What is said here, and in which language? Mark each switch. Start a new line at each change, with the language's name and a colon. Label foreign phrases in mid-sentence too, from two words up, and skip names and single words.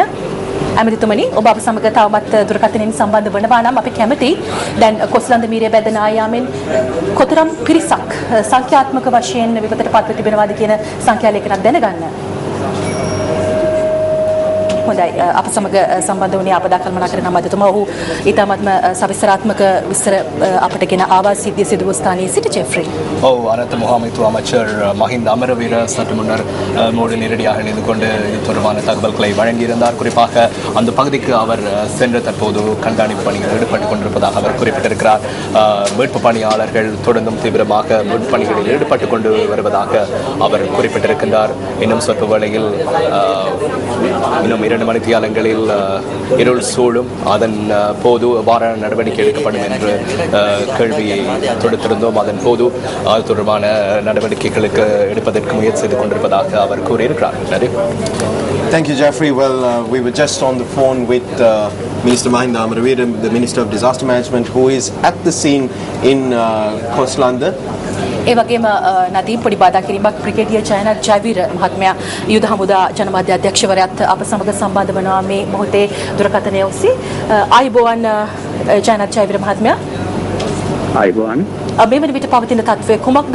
Sinhala: අමාත්‍යතුමනි ඔබ අප සමග තවමත් දුරකථනයෙන් සම්බන්ධ වනවා නම් අපි කැමැති දැන් කොස්ලන්ද මීරිය බැද නායාමෙන් කොතරම් පිරිසක් සංඛ්‍යාත්මක වශයෙන් විපතටපත් තිබෙනවාද කියන සංඛ්‍යාලයකට දැනගන්න. හොඳයි අප සමග සම්බන්ධ වුණේ ආපදා කළමනාකරණ අමාත්‍යතුමා. ඔහු ඊටමත්ම සවිස්තරාත්මක විස්තර අපට ගෙන ආවා සිද්ධිය සිදු වූ ස්ථානයේ සිට ජෙෆ්රි.
Tamil: அரசு முகாமைத்துவ அமைச்சர் மஹிந்த அமரவீர சற்று முன்னர் மோடி நேரடியாக இணைந்து கொண்டு இது தொடர்பான தகவல்களை வழங்கியிருந்தார். குறிப்பாக அந்த பகுதிக்கு அவர் சென்று தற்போது கண்காணிப்பு பணியில் ஈடுபட்டுக் கொண்டிருப்பதாக அவர் குறிப்பிட்டிருக்கிறார். மீட்பு பணியாளர்கள் தொடர்ந்தும் தீவிரமாக மீட்பு பணிகளில் ஈடுபட்டுக் கொண்டு வருவதாக அவர் குறிப்பிட்டிருக்கின்றார். இன்னும் சொற்ப வேளையில் இன்னும் 2 மணித்தியாலங்களில் இருள் சூழும். அதன் போது எவ்வாறான நடவடிக்கை எடுக்கப்படும் என்று கேள்வியை தொடுத்திருந்தோம். அதன் போது அது தொடர்பான நடவடிக்கைகளுக்கு எடுப்பதற்கு முயற்சி செய்து கொண்டிருப்பதாக அவர் கூறியிருக்கிறார்.
English: Thank you, Jeffrey. Well, we were just on the phone with Minister Mahinda Amaraveera, the Minister of Disaster Management, who is at the scene in Koslanda.
Sinhala: ඒ වගේම නදීම් පොඩි බාධා කිරීමක් බ්‍රිගේඩියර් ජයනාත් ජයවීර මහත්මයා යුද හමුදා ජනමාධ්‍ය අධ්‍යක්ෂවරයාත් අප සමග සම්බන්ධ වෙනවා මේ මොහොතේ දුරකථනය ඔස්සේ. ආයුබෝවන් ජයනාත් ජයවීර මහත්මයා. ආයුබෝවන්. මේ වන විට පවතින තත්ත්වය කුමක්ද?